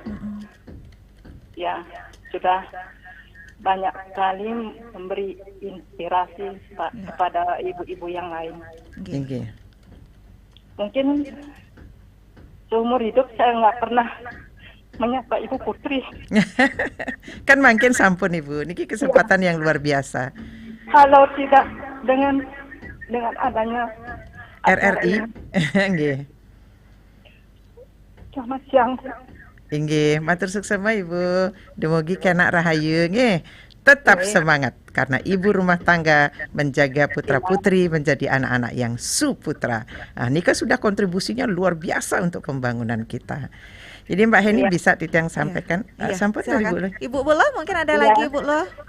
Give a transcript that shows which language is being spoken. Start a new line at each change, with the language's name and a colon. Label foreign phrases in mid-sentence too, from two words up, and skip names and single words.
Indonesian: Ya, sudah banyak sekali memberi inspirasi kepada ibu-ibu yang lain. Inggih. Mungkin seumur hidup saya nggak pernah menyapa Ibu Putri. Kan makin sampun Ibu, niki kesempatan yang luar biasa. Kalau tidak dengan adanya RRI, nggih. Selamat siang.
Balinese: Inggih, matur suksema Ibu. Demogi kenak rahayu nggih.
Indonesian: Tetap semangat karena ibu rumah tangga menjaga putra-putri menjadi anak-anak yang suputra. Nah, Nika sudah kontribusinya luar biasa untuk pembangunan kita. Jadi Mbak Heni bisa Titiang sampaikan. Sampaikan dari Ibu Lo. Ibu Lo mungkin ada lagi Ibu Lo.